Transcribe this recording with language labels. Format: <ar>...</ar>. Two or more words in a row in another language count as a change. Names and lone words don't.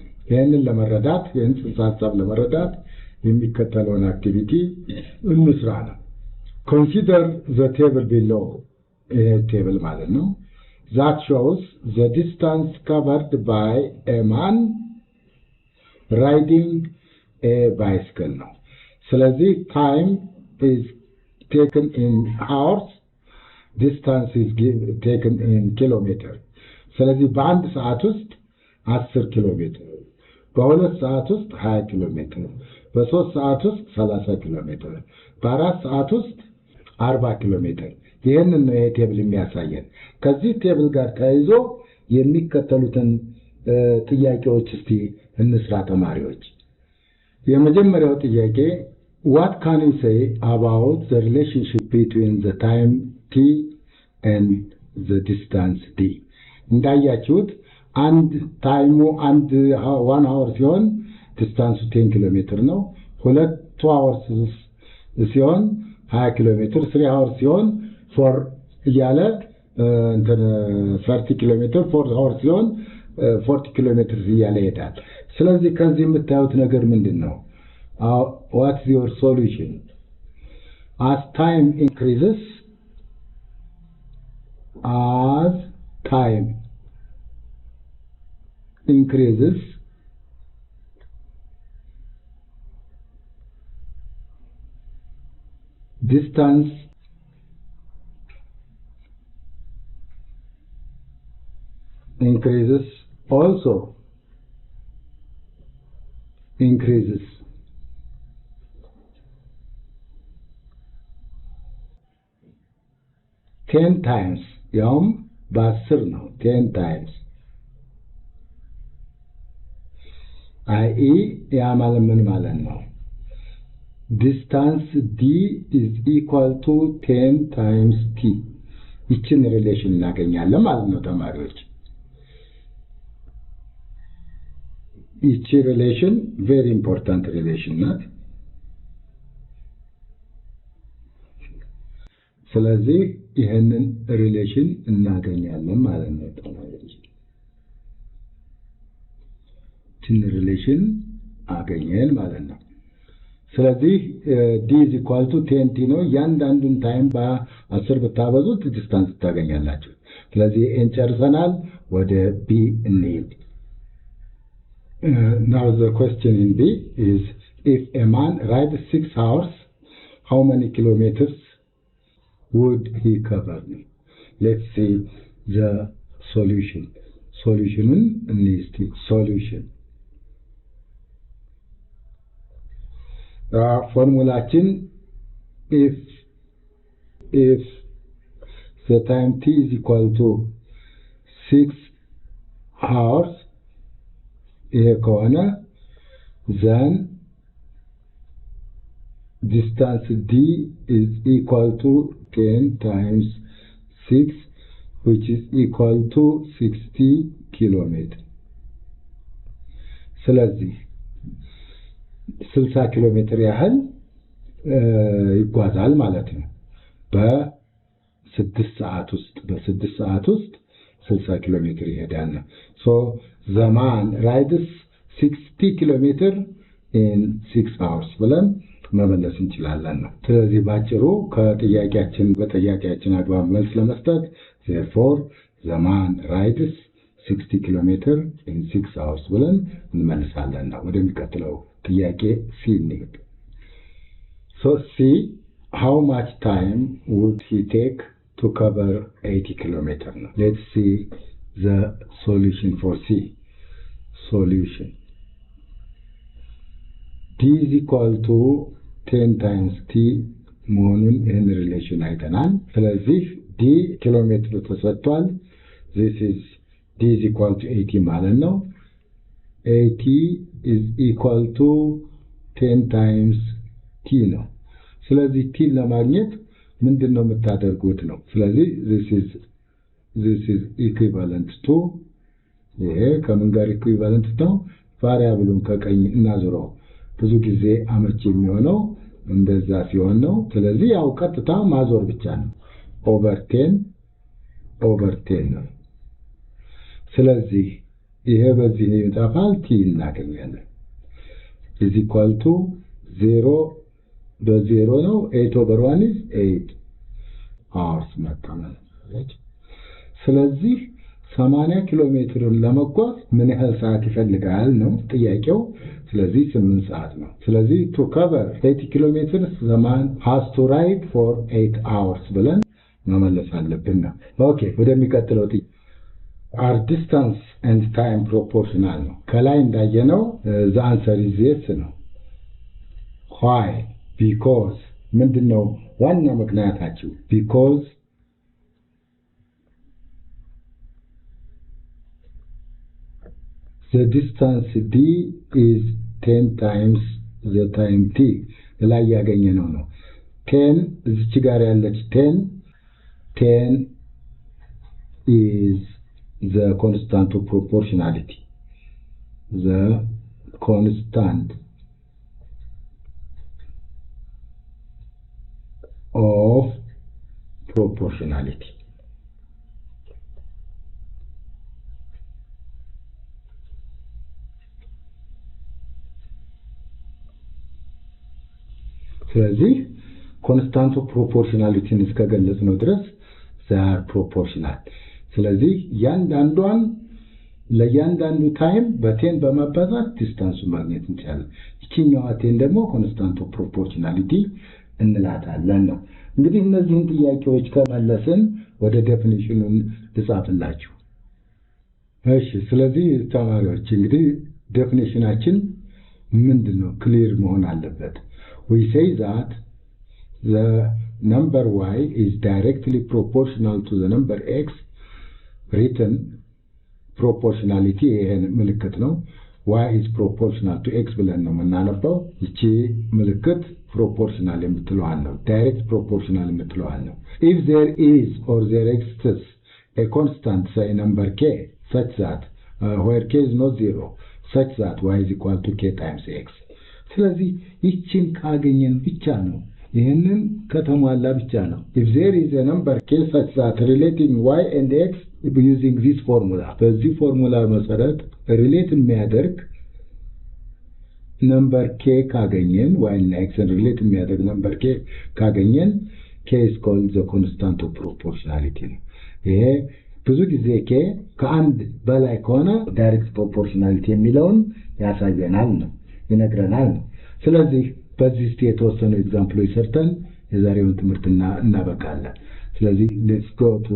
<am>ይሄንን ለመረዳት ይሄን ጽንሰ ሐሳብ ለመረዳት የሚከተለውን አክቲቪቲ እንስራ ነው።</am> <en>consider the table below. table</en> <am>ማለት ነው</am> <en>that shows the distance covered by a man riding a bicycle</en> <am>ነው። ስለዚህ</am> <en>time is taken in hours, distance is taken in kilometer.</en> <am>ስለዚህ በአንድ ሰዓት ውስጥ 10 ኪሎ ሜትር፣ በሁለት ሰዓት ውስጥ 20 ኪሎ ሜትር፣ በሶስት ሰዓት ውስጥ 30 ኪሎ ሜትር፣ በአራት ሰዓት ውስጥ 40 ኪሎ ሜትር። ይሄንን ነው ይሄ ቴብል የሚያሳየን። ከዚህ ቴብል ጋር ተያይዞ የሚከተሉትን ጥያቄዎች እስቲ እንስራ ተማሪዎች። የመጀመሪያው ጥያቄ</am> <en>what can you say about the relationship between the time t and the distance d?</en> <am>እንዳያችሁት አንድ ታይሙ አንድ 1 hour ሲሆን ዲስታንሱ 10 ኪሎ ሜትር ነው። 2 hours ሲሆን 20 ኪሎ ሜትር፣ 3 hours ሲሆን 4 እያለ 30 ኪሎ ሜትር፣ 4 hours ሲሆን 40 ኪሎ ሜትር እያለ ይሄዳል። ስለዚህ ከዚህ የምታዩት ነገር ምንድነው?</am> <en>what's your solution? as time increases distance increases also increases. 10 times</en> <am>ያውም በ10 ነው</am> <en>10 times i.e.</en> <am>ያ ማለት ምን ማለት ነው?</am> <en>distance d is equal to 10 times t.</en> <am>ይችን ሪሌሽን እናገኛለን ማለት ነው ተማሪዎች። ይቺ ሪሌሽን</am> <en>very important</en> <am>ሪሌሽን ናት። ስለዚህ ይሄንን ሪሌሽን እናገኛለን ማለት ነው ተማሪዎች። ይችን ሪሌሽን አገኘን ማለት ነው። ስለዚህ</am> <en>d is equal to 10t</en> <am>ነው። ያንዳንዱን ታይም በ10 ብታበዙት ዲስታንስ ታገኛላችሁ። ስለዚህ እንጨርሰናል። ወደ b እንሂድ።</am> <en>now the question in b is if a man rides 6 hours, how many kilometers would he cover? Let's see the solution. Solution in solution. ፎርሙላችን if the time t is equal to 6 hours</en> <am>ይሄ ከሆነ</am> <en>then distance d is equal to 10 times 6 which is equal to 60 kilometers</en> <am>ስለዚህ 60 ኪሎ ሜትር ያህል ይጓዛል ማለት ነው በ6 ሰዓት ውስጥ 60 ኪሎ ሜትር ይሄዳል</am> <en>so the man rides 60 kilometer in 6 hours</en> <am>ብለን መመለስ እንችላለን ነው ስለዚህ ባጭሩ በጥያቄያችን አግባብ መልስ ለመስጠት</am> <en>therefore the man rides 60 kilometer in 6 hours</en> <am>ብለን እንመልሳለን ነው ወደሚቀጥለው ጥያቄ C እንሂድ</am> <en>so C how much time would he take to cover 80 kilometers now? Let's see the solution for C. Solution. D is equal to 10 times T መሆኑን in relation</en> <am>አይተናል ስለዚህ D ኪሎሜትር ተሰጥቷል</am> <en>this is D is equal to 80</en> <am>ማለት ነው</am> <en>80 is equal to 10 times T</en> <am>ነው ስለዚህ T ለማግኘት ምንድነው የምታደርጉት ነው ስለዚህ</am> <en>this is equivalent to</en> <am>ይሄ ከምን ጋር equivalent ነው ቫሪያብሉን ከቀኝ እናዞረው ብዙ ጊዜ አመቺ የሚሆነው እንደዛ ሲሆን ነው ስለዚህ ያው ቀጥታ ማዞር ብቻ ነው over 10 ነው ስለዚህ ይሄ በዚህ ይጣፋል T እናገኛለን</am> <en>is equal to 0</en> <am>በ0 ነው</am> <en>8 over 1 is 8 hours</en> <am>መጣመን ስለዚህ 80 ኪሎ ሜትርን ለመጓዝ ምን ያህል ሰዓት ይፈልጋል ነው ጥያቄው ስለዚህ 8 ሰዓት ነው ስለዚህ</am> <en>to cover 80 kilometers the man has to ride for 8 hours</en> <am>ብለን መመለስ አለብን ነው ኦኬ ወደሚቀጥለው</am> <en>are distance and time proportional</en> <am>ነው ከላይ እንዳየነው</am> <en>the answer is yes</en> <am>ነው</am> <en>why because</en> <am>ምንድነው ዋና ምክንያታችሁ because</am> <en>the distance d is 10 times the time t</en> <am>ላይ ያገኘነው ነው 10 እዚች ጋር ያለች</am> <en>10 is the constant of proportionality the constant of proportionality ስለዚህ constant of proportionality እስከገለጽነው ድረስ they are proportional ስለዚህ</en> <am>ለያንዳንዱ ታይም በ10 በማባዛት ዲስታንሱ ማግኘት እንችላለን እቺኛው 10 ደግሞ</am> <en>constant of proportionality</en> <am>እንላታለን ነው እንግዲህ እነዚህን ጥያቄዎች ከመለስን ወደ ዴፊኒሽኑን ልጻፍላችሁ እሺ ስለዚህ ተማሪዎች እንግዲህ ዴፊኒሽናችን ምንድነው ክሊር መሆን አለበት</am> <en>we say that the number y is directly proportional to the number x written proportionality</en> <am>ይሄን ምልክት ነው</am> <en>y is proportional to x</en> <am>ብለን ነው የምናነበው እቺ ምልክት proportional የምትለዋል ነው</am> <en>direct proportional</en> <am>የምትለዋል</am> <en>ነው if there is or there exists a constant say number k such that where k is not zero such that y is equal to k times x</en> <am>ስለዚህ ይህችን ካገኘን ብቻ ነው ይሄንን ከተሟላ ብቻ ነው</am> <en>if there is a number k such that relating y and x using this formula</en> <am>በዚህ ፎርሙላ መሰረት ሪሌት የሚያደርግ</am> <en>number k</en> <am>ካገኘን y እና x ሪሌት የሚያደርግ</am> <en>number k</en> <am>ካገኘን</am> <en>k is called the constant of proportionality</en> <am>ነው ይሄ ብዙ ጊዜ k ከአንድ በላይ ከሆነ</am> <en>direct proportionality</en> <am>የሚለውን ያሳየናል ነው ይነግረናል ነው ስለዚህ በዚህ የተወሰኑ ኤግዛምፕሎች ሰርተን የዛሬውን ትምህርትና እናበቃለን ስለዚህ</am> <en>let's go to</en>